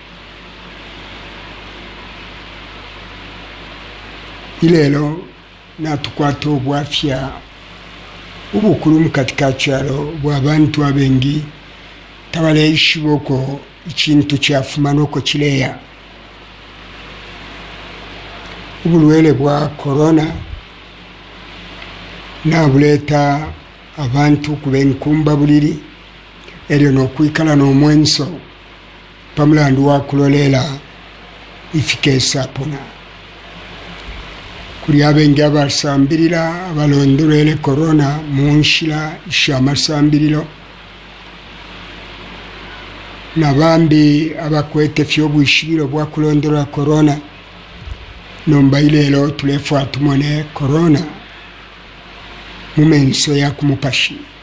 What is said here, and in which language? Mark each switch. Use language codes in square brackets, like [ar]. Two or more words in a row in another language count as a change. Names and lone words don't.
[bem] Ilelo natukwata obwafya ubukulu katika kyalo bw'abantu abengi tabaleyishiboko ikintu kyafumanoko kileya. Ubulwele bwa corona nabuleta abantu kubenkumba buliri eryo nokwikala n'omwenso pamulandu wakulolela ifikesa pona. Kuri abengi abasambirira abalondolele corona munshila ishamasambiriro nabambi abakwete fyobwishibiro bwa kulondola corona nomba ilelo tulefa tumone corona mumenso ya kumupashi